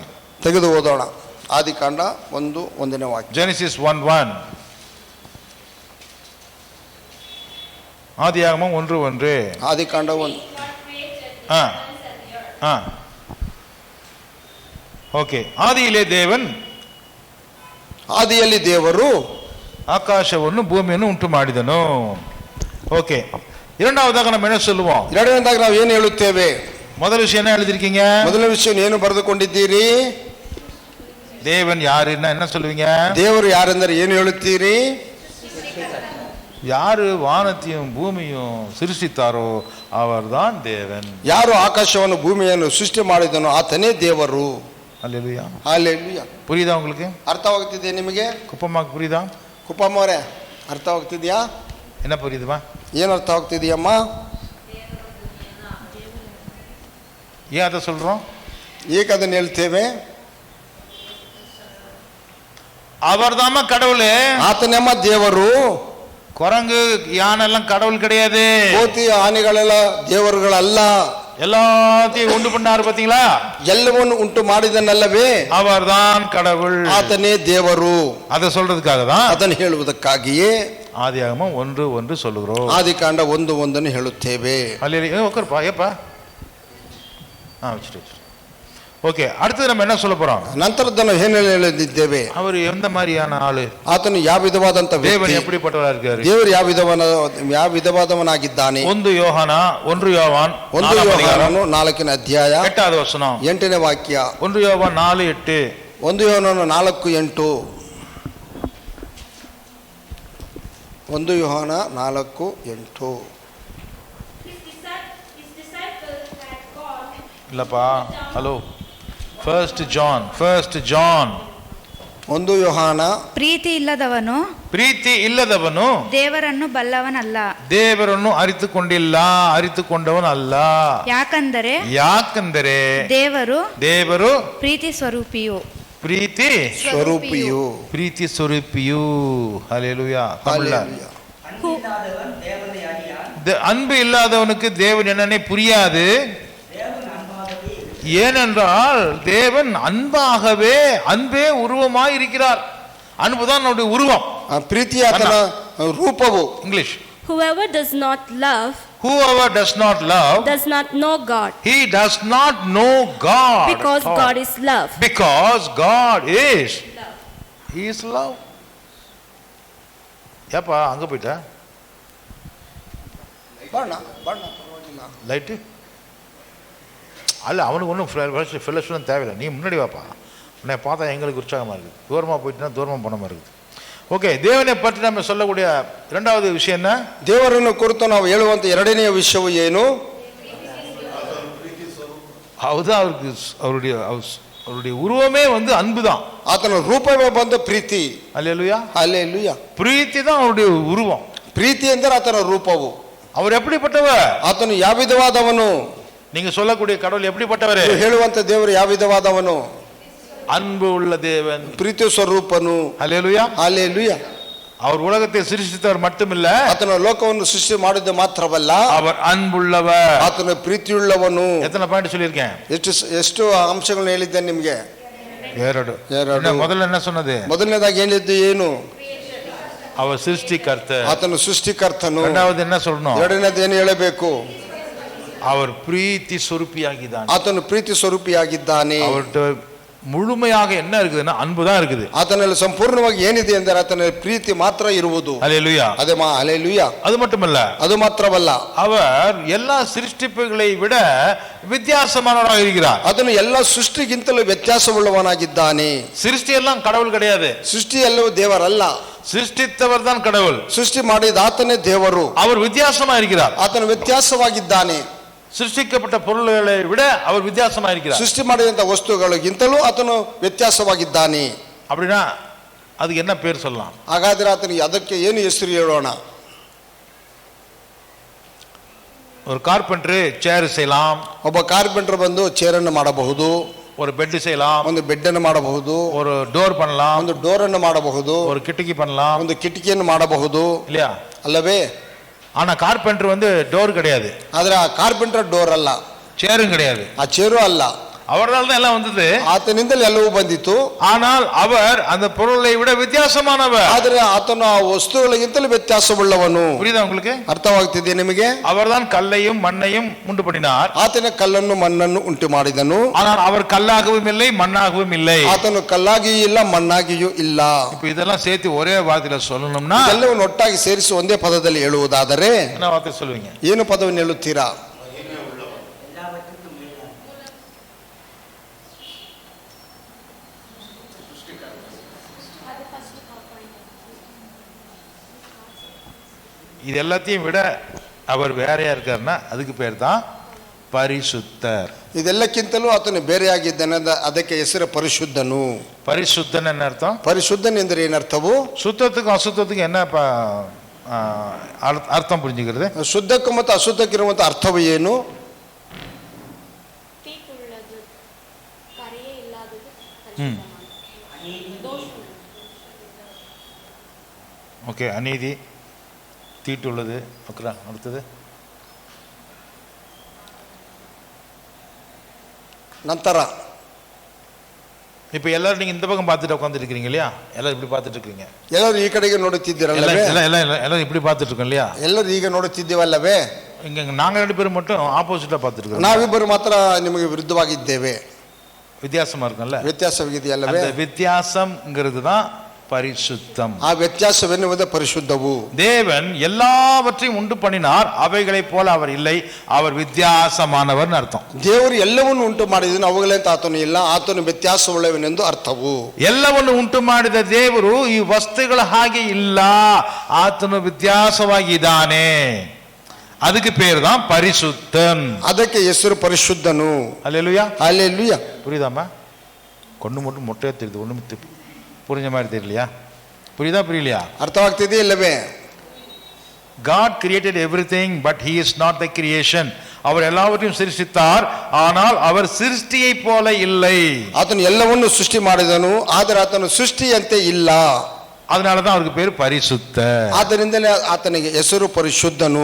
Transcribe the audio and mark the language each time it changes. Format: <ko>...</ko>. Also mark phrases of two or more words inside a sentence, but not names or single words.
<kn>ತೆಗೆದು ಓದೋಣ. ಆದಿಕಾಂಡ 1:1 ವಾಕ್ಯ. ಜೆನೆಸಿಸ್ 1:1, ஆதியாகமம் 1:1. ಆದಿಕಾಂಡ 1. ಓಕೆ.</kn> <ta>ಆದಿயிலே தேவன்,</ta> <kn>ಆದಿಯಲ್ಲಿ ದೇವರು ಆಕಾಶವನ್ನು ಭೂಮಿಯನ್ನು ಉಂಟು ಮಾಡಿದನು. ಓಕೆ.</kn> <ta>இரண்டாவதாக நம்ம என்ன சொல்லுவோம்?</ta> <kn>ಎರಡನೇದಾಗಿ ನಾವು ಏನು ಹೇಳುತ್ತೇವೆ?</kn> <ta>முதல் விஷயம் என்ன எழுதிருக்கீங்க?</ta> <kn>ಮೊದಲ ವಿಷಯ ಏನು ಬರೆದುಕೊಂಡಿದ್ದೀರಿ?</kn> <ta>தேவன் யாருன்னா என்ன சொல்லுவீங்க?</ta> <kn>ದೇವರು ಯಾರೆಂದರೆ ಏನು ಹೇಳುತ್ತೀರಿ?</kn> <ta>யாரு வானத்தையும் பூமியும் சிருஷ்டித்தாரோ அவர்தான் தேவன்.</ta> <kn>ಯಾರು ಆಕಾಶವನ್ನು ಭೂಮಿಯನ್ನು ಸೃಷ್ಟಿ ಮಾಡಿದನೋ ಆತನೇ ದೇವರು.</kn> <ta>அல்லேலூயா,</ta> <kn>ಹಲ್ಲೆಲೂಯಾ.</kn> <ta>புரியுதா உங்களுக்கு?</ta> <kn>ಅರ್ಥವಾಗುತ್ತಿದೆ ನಿಮಗೆ?</kn> <ta>குப்பம்மாக்கு புரியுதா?</ta> <kn>ಕುಪ್ಪಮ್ಮ ಅವರೇ, ಅರ್ಥವಾಗ್ತಿದ್ಯಾ?</kn> <ta>என்ன புரியுதுமா?</ta> <kn>ಏನು ಅರ್ಥವಾಗ್ತಿದೆಯಮ್ಮ?</kn> <ta>ஏன் அதை சொல்றோம்?</ta> <kn>ಏಕೆ ಅದನ್ನು ಹೇಳ್ತೇವೆ?</kn> <ta>அவர்தாமா கடவுளே,</ta> <kn>ಆತನೆಮ್ಮ ದೇವರು.</kn> <ta>குரங்கு யானை எல்லாம் கடவுள் கிடையாது.</ta> <kn>ಕೋತಿ ಆನೆಗಳೆಲ್ಲ ದೇವರುಗಳಲ್ಲ.</kn> <ta>எல்லாத்தையும் உண்டு பண்ணாரு பாத்தீங்களா?</ta> <kn>ಎಲ್ಲವನ್ನು ಉಂಟು ಮಾಡಿದನಲ್ಲವೇ?</kn> <ta>அவர்தான் கடவுள்,</ta> <kn>ಆತನೇ ದೇವರು.</kn> <ta>அதை சொல்றதுக்காக தான்</ta> <kn>ಅದನ್ನು ಹೇಳುವುದಕ್ಕಾಗಿಯೇ</kn> <ta>ஆதியாகமம் 1:1 சொல்லுகிறோம்.</ta> <kn>ಆದಿಕಾಂಡ 1:1 ಹೇಳುತ್ತೇವೆ.</kn> <ta>அல்லேலூயா. உட்காருப்பா, ஏப்பா. வச்சுட்டு ஓகே, அடுத்து நம்ம என்ன சொல்ல போறோம்?</ta> <kn>ನಂತರದನ್ನು ಏನು ಹೇಳಲಿದ್ದೇವೆ?</kn> <ta>அவர் எந்த மாதிரியான ஆளு?</ta> <kn>ಆತನು ಯಾವ ವಿಧವಾದಂತ</kn> <ta>தேவன்</ta> <kn>ವ್ಯಕ್ತಿ?</kn> <ta>எப்படிப்பட்டவரா இருக்காரு?</ta> <kn>ದೇವರು ಯಾವ ವಿಧವಾದವನಾಗಿದ್ದಾನೆ?</kn> <ta>1 யோவான்</ta> <kn>1 ಯೋಹಾನನು 4ನೇ ಅಧ್ಯಾಯ</kn> <ta>8வது வசனம்.</ta> <kn>8ನೇ ವಾಕ್ಯ.</kn> <ta>1 யோவான் 4:8.</ta> <kn>1 ಯೋಹಾನನು 4:8. 1 ಯೋಹಾನ 4:8.</kn> <ta>இல்லப்பா, ஹலோ,</ta> <kn>ಫಸ್ಟ್ ಜಾನ್ 1 ಯೋಹಾನ. ಪ್ರೀತಿ ಇಲ್ಲದವನು ದೇವರನ್ನು ಬಲ್ಲವನಲ್ಲ, ದೇವರನ್ನು ಅರಿತುಕೊಂಡವನು ಅಲ್ಲ. ಯಾಕಂದರೆ ದೇವರು ಪ್ರೀತಿ ಸ್ವರೂಪಿಯು. ಪ್ರೀತಿ ಸ್ವರೂಪಿಯು.</kn> <ta>ஹல்லேலூயா. அன்பு இல்லாதவனுக்கு தேவன் என்னன்னே புரியாது. ஏனென்றால் தேவன் அன்பே உருவமாய் இருக்கிறார். அன்புதான் நம்முடைய உருவம்.</ta> <kn>ಪ್ರೀತಿ ಆತನ ರೂಪವು. ಇಂಗ್ಲಿಷ್.</kn> <en>Whoever does not love does not know God. He does not know God. Because God is love. Because God is love. He is love.</en> <ta>ஏப்பா அங்க போயிட்டா?</ta> <kn>ಬಣ್ಣ ಪರವಾಗಿಲ್ಲ.</kn> <ta>லைட்டு அல்ல, அவனுக்கு ஒன்றும் ஃபெல்லோஷிப்லாம் தேவையில்லை. நீ முன்னாடி வாப்பா, உன்னை பார்த்தா எங்களுக்கு உற்சாகமாக இருக்குது. தூரமாக போயிட்டுனா தூரமாக போன மாதிரி இருக்குது. ஓகே, தேவனை பற்றி நம்ம சொல்லக்கூடிய இரண்டாவது விஷயம் என்ன?</ta> <kn>ದೇವರನ್ನು ಕುರಿತು ನಾವು ಹೇಳುವಂತ ಎರಡನೆಯ ವಿಷಯವು ಏನು?</kn> <ta>அதுதான் அவருடைய உருவமே அன்பு தான்.</ta> <kn>ಆತನ ರೂಪವೇ ಬಂದ ಪ್ರೀತಿ.</kn> <ta>அல்லேலூயா. அல்லேலூயா. ಪ್ರೀತಿ தான் அவருடைய உருவம்.</ta> <kn>ಪ್ರೀತಿ ಎಂದರೆ ಆತನ ರೂಪವು.</kn> <ta>அவர் எப்படிப்பட்டவர்?</ta> <kn>ಆತನು ಯಾವ ವಿಧವಾದವನು?</kn> <ta>நீங்க சொல்லக்கூடிய கடவுள் எப்படிப்பட்டவர்?</ta> <kn>ಹೇಳುವಂತ ದೇವರು ಯಾವ ವಿಧವಾದವನು?</kn> <ta>அன்பு உள்ள தேவன்,</ta> <kn>ಪ್ರೀತಿ ಸ್ವರೂಪನು.</kn> <ta>அல்லேலூயா. அல்லேலೂಯಾ. அவர் உலகத்தை சிருஷ்டித்தவர் மட்டுமில்ல,</ta> <kn>ಆತನ ಲೋಕವನ್ನು ಸೃಷ್ಟಿ ಮಾಡಿದ ಮಾತ್ರವಲ್ಲ,</kn> <ta>அவர் அன்புள்ளவர்,</ta> <kn>ಆತನ ಪ್ರೀತಿಯುಳ್ಳವನು.</kn> <ta>எத்தனை பாயிண்ட் சொல்லியிருக்கேன்?</ta> <kn>ಎಷ್ಟು ಅಂಶಗಳನ್ನು ಹೇಳಿದ್ದೆ ನಿಮಗೆ? ಎರಡು.</kn> <ta>முதல்ல என்ன சொன்னது?</ta> <kn>ಮೊದಲನೇದಾಗಿ ಹೇಳಿದ್ದು ಏನು?</kn> <ta>அவர் சிருஷ்டிகர்த்த.</ta> <kn>ಆತನು ಸೃಷ್ಟಿಕರ್ತನು.</kn> <ta>இரண்டாவது என்ன சொல்லணும்?</ta> <kn>ಎರಡನೇದು ಏನು ಹೇಳಬೇಕು?</kn> <ta>அவர் பிரீத்தி சொரூபியாகிதான்.</ta> <kn>ಆತನು ಪ್ರೀತಿ ಸ್ವರೂಪಿಯಾಗಿದ್ದಾನೆ.</kn> <ta>அவர்கிட்ட முழுமையாக என்ன இருக்குதுன்னா அன்பு தான் இருக்குது.</ta> <kn>ಆತನಲ್ಲಿ ಸಂಪೂರ್ಣವಾಗಿ ಏನಿದೆ ಎಂದರೆ ಆತನಲ್ಲಿ ಪ್ರೀತಿ ಮಾತ್ರ ಇರುವುದು.</kn> <ta>அல்லேலூயா. அல்லேலூயா. அது மட்டுமல்ல,</ta> <kn>ಅದು ಮಾತ್ರವಲ್ಲ,</kn> <ta>அவர் எல்லா சிருஷ்டிப்புகளை விட வித்தியாசமானவராக இருக்கிறார்.</ta> <kn>ಅದನ್ನು ಎಲ್ಲ ಸೃಷ್ಟಿಗಿಂತಲೂ ವ್ಯತ್ಯಾಸವುಳ್ಳವನಾಗಿದ್ದಾನೆ.</kn> <ta>சிருஷ்டி எல்லாம் கடவுள் கிடையாது.</ta> <kn>ಸೃಷ್ಟಿ ಎಲ್ಲವೂ ದೇವರಲ್ಲ,</kn> <ta>சிருஷ்டித்தவர் தான் கடவுள்.</ta> <kn>ಸೃಷ್ಟಿ ಮಾಡಿದ ಆತನೇ ದೇವರು.</kn> <ta>அவர் வித்தியாசமா இருக்கிறார்.</ta> <kn>ಆತನು ವ್ಯತ್ಯಾಸವಾಗಿದ್ದಾನೆ.</kn> <ta>சிருஷ்டிக்கப்பட்ட பொருள்களை விட அவர் வித்தியாசமா இருக்கிறார்.</ta> <kn>ಸೃಷ್ಟಿ ಮಾಡಿದಂತ ವಸ್ತುಗಳಿಗಿಂತಲೂ ಆತನು ವ್ಯತ್ಯಾಸವಾಗಿದ್ದಾನೆ.</kn> <ta>அப்படின்னா அதுக்கு என்ன பேர் சொல்லலாம்?</ta> <kn>ಹಾಗಾದ್ರೆ ಆತನಿಗೆ ಅದಕ್ಕೆ ಏನು ಹೆಸರು ಹೇಳೋಣ?</kn> <ta>ஒரு கார்பெண்டர் சேர் செய்யலாம்.</ta> <kn>ಒಬ್ಬ ಕಾರ್ಪೆಂಟರ್ ಬಂದು ಚೇರನ್ನು ಮಾಡಬಹುದು.</kn> <ta>ஒரு பெட் செய்யலாம்.</ta> <kn>ಒಂದು ಬೆಡ್ ಅನ್ನು ಮಾಡಬಹುದು.</kn> <ta>ஒரு டோர் பண்ணலாம்.</ta> <kn>ಒಂದು ಡೋರ್ ಅನ್ನು ಮಾಡಬಹುದು.</kn> <ta>ஒரு கிட்டக்கி பண்ணலாம்.</ta> <kn>ಒಂದು ಕಿಟಕಿಯನ್ನು ಮಾಡಬಹುದು,</kn> <ta>இல்லையா?</ta> <kn>ಅಲ್ಲವೇ?</kn> <ta>ஆனா கார்பெண்டர் டோர் கிடையாது.</ta> <kn>ಆದ್ರೆ ಆ ಕಾರ್ಪೆಂಟರ್ ಡೋರ್ ಅಲ್ಲ,</kn> <ta>சேரும் கிடையாது,</ta> <kn>ಆ ಚೇರು ಅಲ್ಲ.</kn> <ta>அவரால் தான் எல்லாம் வந்தது.</ta> <kn>ಆತನಿಂದಲೇ ಎಲ್ಲವೂ ಬಂದಿತ್ತು.</kn> <ta>ஆனால் அவர் அந்த பொருளை விட வித்தியாசமானவர்.</ta> <kn>ಆದರೆ ಆತನು ಆ ವಸ್ತುಗಳಿಗಿಂತಲೂ ವ್ಯತ್ಯಾಸವುಳ್ಳವನು.</kn> <ta>புரியுதா உங்களுக்கு?</ta> <kn>ಅರ್ಥವಾಗ್ತಿದೆ ನಿಮಗೆ?</kn> <ta>அவர்தான் கல்லையும் மண்ணையும் உண்டு பண்ணினார்.</ta> <kn>ಆತನ ಕಲ್ಲನ್ನು ಮಣ್ಣನ್ನು ಉಂಟು ಮಾಡಿದನು.</kn> <ta>ஆனால் அவர் கல்லாகவும் இல்லை மண்ணாகவும் இல்லை.</ta> <kn>ಆತನು ಕಲ್ಲಾಗಿಯೂ ಇಲ್ಲ ಮಣ್ಣಾಗಿಯೂ ಇಲ್ಲ.</kn> <ta>இப்போ இதெல்லாம் சேர்த்து ஒரே வார்த்தையில சொல்லணும்னா,</ta> <kn>ಎಲ್ಲವನ್ನು ಒಟ್ಟಾಗಿ ಸೇರಿಸಿ ಒಂದೇ ಪದದಲ್ಲಿ ಹೇಳುವುದಾದರೆ</kn> <ta>என்ன வார்த்தை சொல்லுவீங்க?</ta> <kn>ಏನು ಪದವನ್ನು ಹೇಳುತ್ತೀರಾ?</kn> <ta>இது எல்லாத்தையும் விட அவர் வேறையா இருக்காருன்னா அதுக்கு பேர் தான் பரிசுத்தர்.</ta> <kn>ಇದೆಲ್ಲಕ್ಕಿಂತಲೂ ಆತನು ಬೇರೆಯಾಗಿದ್ದಾನೆ, ಅದಕ್ಕೆ ಹೆಸರು ಪರಿಶುದ್ಧನು.</kn> <ta>பரிசுத்தன் என்ன அர்த்தம்?</ta> <kn>ಪರಿಶುದ್ಧನ್ ಎಂದರೆ ಏನರ್ಥವು?</kn> <ta>சுத்தத்துக்கும் அசுத்தத்துக்கும் என்ன அர்த்தம் புரிஞ்சுக்கிறது?</ta> <kn>ಶುದ್ಧಕ್ಕೂ ಮತ್ತು ಅಶುದ್ಧಕ್ಕಿರುವಂತ ಅರ್ಥವು ಏನು?</kn> <ta>ஓகே, அநீதி, தீட்டுள்ளது. அடுத்தது</ta> <kn>ನಂತರ</kn> <ta>இப்போ எல்லாரும் நீங்க இந்த பக்கம் பார்த்துட்டு உட்காந்துட்டு இருக்கீங்க இல்லையா? எல்லாரும் இப்படி பார்த்துட்டு இருக்கீங்க.</ta> <kn>ಎಲ್ಲರೂ ಈ ಕಡೆಗೆ ನೋಡುತ್ತಿದ್ದೀರಲ್ಲವೇ?</kn> <ta>எல்லாரும் இப்படி பார்த்துட்டு இருக்கோம் இல்லையா?</ta> <kn>ಎಲ್ಲರೂ ಈಗ ನೋಡುತ್ತಿದ್ದೀವಲ್ಲವೇ?</kn> <ta>இங்க நாங்க ரெண்டு பேரும் மட்டும் ஆப்போசிட்டா பார்த்துட்டு இருக்கோம்.</ta> <kn>ನಾವಿಬ್ಬರು ಮಾತ್ರ ನಿಮಗೆ ವಿರುದ್ಧವಾಗಿದ್ದೇವೆ.</kn> <ta>வித்தியாசமா இருக்கும்ல,</ta> <kn>ವ್ಯತ್ಯಾಸವಿದೆಯಲ್ಲವೇ?</kn> <ta>அந்த வித்தியாசம்ங்கிறது தான் பரிசுத்தம்.</ta> <kn>ಆ ವ್ಯತ್ಯಾಸವೆನ್ನುವುದೇ ಪರಿಶುದ್ಧವು.</kn> <ta>தேவன் எல்லாவற்றையும் உண்டு பண்ணினார், அவைகளைப் போல அவர் இல்லை, அவர் வித்தியாசமானவர் அர்த்தம்.</ta> <kn>ದೇವರು ಎಲ್ಲವನ್ನು ಉಂಟು ಮಾಡಿದನು, ಅವುಗಳಂತ ಆತನು ಇಲ್ಲ, ಆತನು ವ್ಯತ್ಯಾಸವುಳ್ಳವನೆಂದು ಅರ್ಥವು. ಎಲ್ಲವನ್ನು ಉಂಟು ಮಾಡಿದ ದೇವರು ಈ ವಸ್ತುಗಳ ಹಾಗೆ ಇಲ್ಲ, ಆತನು ವ್ಯತ್ಯಾಸವಾಗಿದ್ದಾನೆ,</kn> <ta>அதுக்கு பேர் தான் பரிசுத்தன்.</ta> <kn>ಅದಕ್ಕೆ ಹೆಸರು ಪರಿಶುದ್ಧನು.</kn> <ta>அல்லேலூயா, அல்லேலூயா. புரியுதாமா? கொண்டு மட்டும் மொட்டையா தெரியுது, ஒண்ணு புரிஞ்ச மாதிரி தெரியலையா? புரியுதா புரியலையா?</ta> <kn>ಅರ್ಥವಾಗ್ತಿದೆಯೇ ಇಲ್ಲವೇ?</kn> <en>God created everything but he is not the creation.</en> <ta>அவர் எல்லாவற்றையும் சிருஷ்டித்தார், ஆனால் அவர் சிருஷ்டியை போல இல்லை.</ta> <kn>ಆತನು ಎಲ್ಲವನ್ನು ಸೃಷ್ಟಿ ಮಾಡಿದನು, ಆದರೆ ಆತನು ಸೃಷ್ಟಿಯಂತೆ ಇಲ್ಲ.</kn> <ta>அதனால தான் அவருக்கு பேர் பரிசுத்த.</ta> <kn>ಆದ್ದರಿಂದಲೇ ಆತನಿಗೆ ಹೆಸರು ಪರಿಶುದ್ಧನು.</kn>